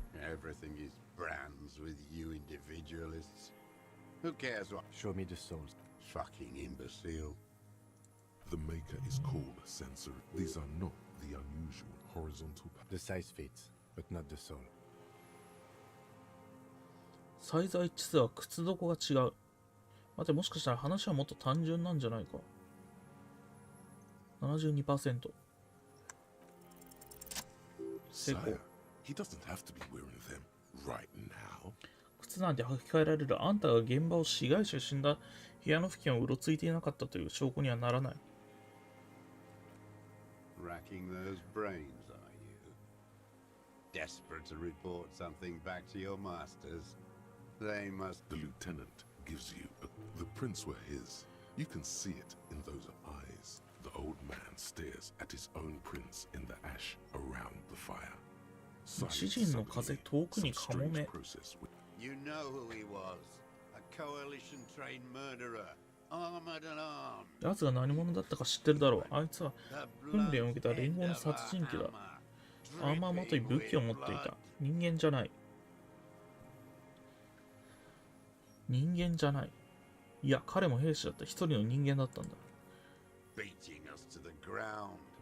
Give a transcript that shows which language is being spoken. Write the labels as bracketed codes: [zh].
[en] Everything is brands with you individualists. Who cares what? Show me the souls. Fucking imbecile. The maker is called sensory. These are not the unusual horizontal The size fits, but not the sole. [ja] サイズは一致するが靴底が違う。待て、もしかしたら話はもっと単純なんじゃないか。 72%。成功。 [en] Sire, he doesn't have to be wearing them right now. [ja] 靴なんて履き替えられる。あんたが現場を被害者が死んだ部屋の付近をうろついていなかったという証拠にはならない。 [en] Racking those brains, are you? Desperate to report something back to your masters? They must... The lieutenant gives you... The prints were his. You can see it in those eyes. The old man stares at his own prints in the ash around the fire. [ja] 詩人の風、遠くにカモメ。 [en] You know who he was. A coalition-trained murderer. Armored and armed. [ja] 奴が何者だったか知ってるだろう。あいつは訓練を受けた連合の殺人鬼だ。アーマーまとい武器を持っていた。人間じゃない。人間じゃない。いや、彼も兵士だった。一人の人間だったんだ。 [en] Beating us to the ground.